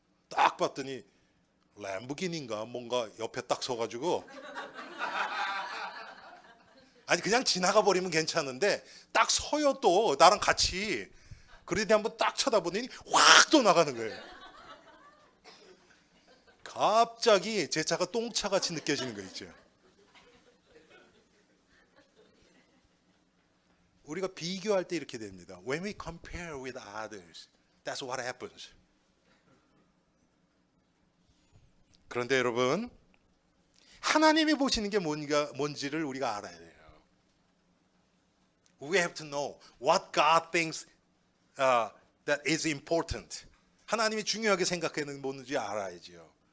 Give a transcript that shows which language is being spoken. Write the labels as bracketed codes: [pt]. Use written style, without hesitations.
[ko] 딱 봤더니 램보기니인가 뭔가 옆에 딱 서가지고 아니 그냥 지나가 버리면 괜찮은데 딱 서요 또 나랑 같이. 그러더니 한번 딱 쳐다보더니 확 또 나가는 거예요. 갑자기 제 차가 똥차같이 느껴지는 거 있죠. 우리가 비교할 때 이렇게 됩니다. [en] When we compare with others, that's what happens. [ko] 그런데 여러분, 하나님이 보시는 게 뭔지를 우리가 알아야 돼요. [en] We have to know what God thinks that is important. [ko] 하나님이 중요하게 생각하는 뭔지 알아야지요.